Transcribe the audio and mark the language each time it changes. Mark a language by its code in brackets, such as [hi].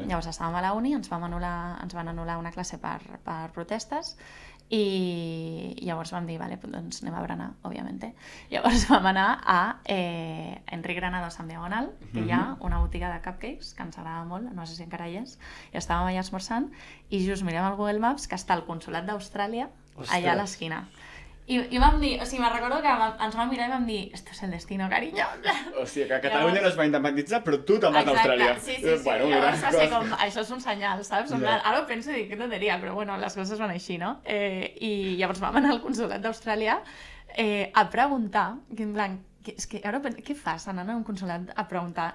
[ca] Llavors estàvem a la uni, ens van anul·lar una classe per protestes, i llavors vam dir, vale, doncs anem a berenar, òbviament. Llavors vam anar a Enric Granados amb Diagonal, que hi ha una botiga de cupcakes, que ens agrada molt, no sé si encara hi és, i estàvem allà esmorzant, i just mirem al Google Maps que està el consolat d'Austràlia allà a l'esquina. I vam dir, o sigui, me'n recordo que ens vam mirar i vam dir, [es] esto es el destino, cariño. [ca] O sigui, que Catalunya no es va independitzar, però tu te'n vas a Austràlia. Sí. Bueno, llavors va ser com, això és un senyal, saps? Ara ho penso i dic, que tonteria, però bueno, les coses van així, no? I llavors vam anar al consolat d'Austràlia a preguntar, que en plan, és que ara què fas anant a un consolat a preguntar?